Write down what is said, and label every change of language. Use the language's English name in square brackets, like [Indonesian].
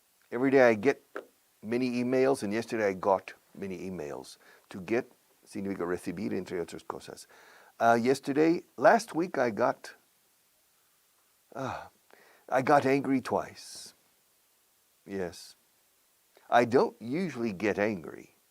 [English] Every day I get many emails and yesterday I got many emails. [Spanish] To get significa recibir, entre otras cosas. [English] Last week I got angry twice. Yes. I don't usually get angry.